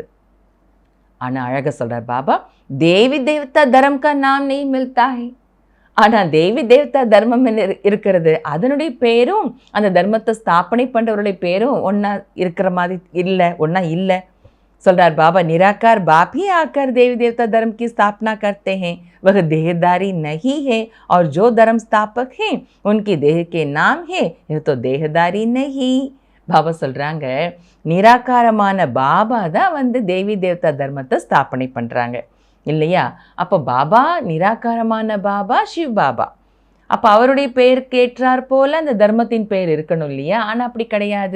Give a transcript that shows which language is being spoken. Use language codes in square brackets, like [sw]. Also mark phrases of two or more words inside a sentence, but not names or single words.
[ta] ஆனால் அழகாக சொல்கிறார் பாபா, [hi] देवी देवता धर्म का नाम नहीं मिलता है. [ta] ஆனால் தேவி தேவதா தர்மம் இருக்கிறது, அதனுடைய பேரும் அந்த தர்மத்தை ஸ்தாபனை பண்ணுறவருடைய பேரும் ஒன்றா இருக்கிற மாதிரி இல்லை, ஒன்றா இல்லை. சொல்கிறார் பாபா, [hi] निराकार बाप ही आकर देवी देवता धर्म की स्थापना करते हैं, वह देहदारी नहीं है, और जो धर्म स्थापक हैं उनकी देह के नाम है, यह तो देहदारी नहीं. [ta] பாபா சொல்கிறாங்க, நிராகாரமான பாபா தான் தேவி தேவதா தர்மத்தை ஸ்தாபனை பண்ணுறாங்க, இல்லையா? அப்போ பாபா நிராகாரமான பாபா சிவ் பாபா. அப்போ அவருடைய பெயருக்கு ஏற்றார் போல் அந்த தர்மத்தின் பெயர் இருக்கணும், இல்லையா? ஆனால் அப்படி கிடையாது.